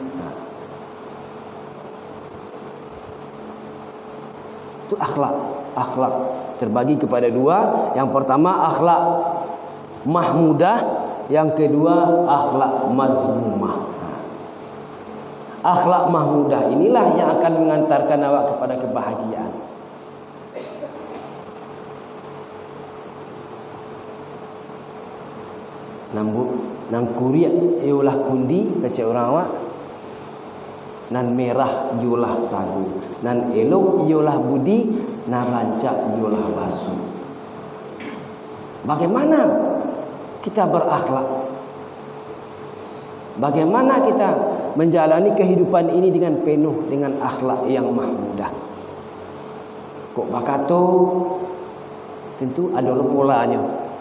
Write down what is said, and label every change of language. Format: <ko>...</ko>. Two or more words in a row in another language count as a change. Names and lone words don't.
<id>Itu akhlak. Akhlak terbagi kepada 2. Yang pertama akhlak mahmudah, yang kedua akhlak mazmumah. Akhlak mahmudah inilah yang akan mengantarkan awak kepada kebahagiaan.</id> <min>Nang kuriat ialah kundi kecek orang awak, nan merah ialah sagu, nan elok ialah budi, nan rancak ialah basuh.</min> <id>Bagaimana kita berakhlak? Bagaimana kita menjalani kehidupan ini dengan penuh dengan akhlak yang mahmudah?</id> <min>Kok bakato tentu ada polanya.</min>